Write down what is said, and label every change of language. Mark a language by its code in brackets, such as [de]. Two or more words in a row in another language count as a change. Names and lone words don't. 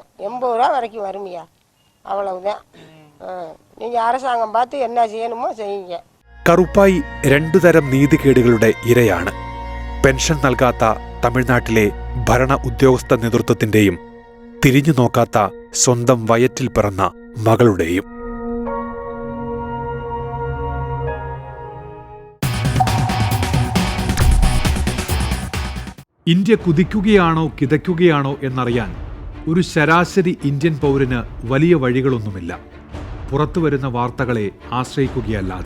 [ta] 80 ரூபா வரைக்கும் வருமையா, அவ்வளவுதான். நீங்கள் அரசாங்கம் பார்த்து என்ன செய்யணுமோ செய்யுங்க. [ml] കറുപ്പായി രണ്ടു തരം നീതികേടുകളുടെ ഇരയാണ്. പെൻഷൻ നൽകാത്ത തമിഴ്നാട്ടിലെ ഭരണ ഉദ്യോഗസ്ഥ നേതൃത്വത്തിന്റെയും തിരിഞ്ഞു നോക്കാത്ത സ്വന്തം വയറ്റിൽ പിറന്ന മകളുടെയും. ഇന്ത്യ കുതിക്കുകയാണോ കിതയ്ക്കുകയാണോ എന്നറിയാൻ ഒരു ശരാശരി ഇന്ത്യൻ പൗരന് വലിയ വഴികളൊന്നുമില്ല, പുറത്തുവരുന്ന വാർത്തകളെ ആശ്രയിക്കുകയല്ലാതെ.